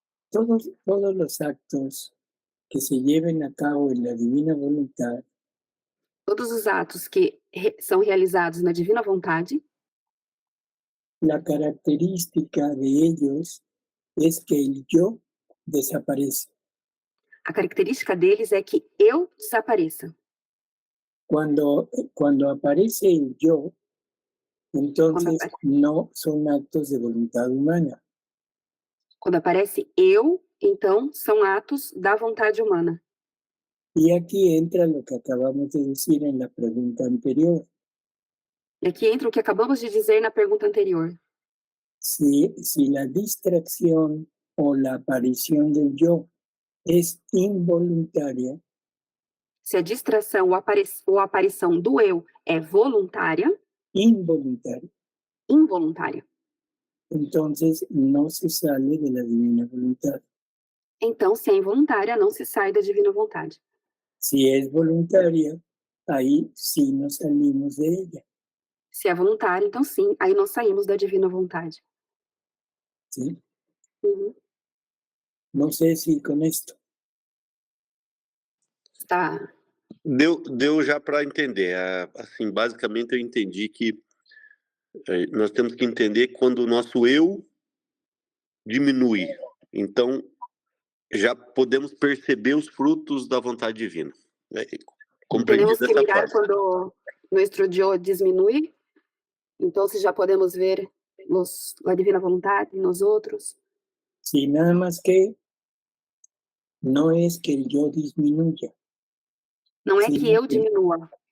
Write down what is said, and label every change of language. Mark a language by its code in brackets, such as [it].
[es] Todos los actos que se lleven a cabo en la divina voluntad [pt] Todos os atos que são realizados na divina vontade, [es] la característica de ellos es que el yo desaparece. [pt] a característica deles é que eu desapareça. [es] Cuando aparece el yo, entonces no son actos de voluntad humana. [pt] Quando aparece eu, então são atos da vontade humana. [es] Y aquí entra lo que acabamos de decir en la pregunta anterior. [pt] E aqui entra o que acabamos de dizer na pergunta anterior. [es] Si la distracción o la aparición del yo es involuntaria, [pt] Se a distração ou a aparição do eu é voluntária, [es] involuntaria, [pt] involuntária, [es] entonces no se sale de la divina voluntad. [pt] então, se é involuntária, não se sai da divina vontade. [es] Si es voluntaria, ahí sí nos salimos de ella. [pt] Se é voluntária, então sim, aí nós saímos da divina vontade. [es] ¿Sí? No sé si con esto. Está. [pt] Deu já para entender. Assim, basicamente eu entendi que nós temos que entender quando o nosso eu diminui. Então, já podemos perceber os frutos da vontade divina. Compreendido [es] Tenemos que [pt] dessa [es] mirar [pt] forma. [es] cuando nuestro yo disminuye, entonces ya podemos ver la divina voluntad en nosotros. Sí, nada más que no es que el yo disminuya, [pt] Não é que [es] sino [pt] eu diminua,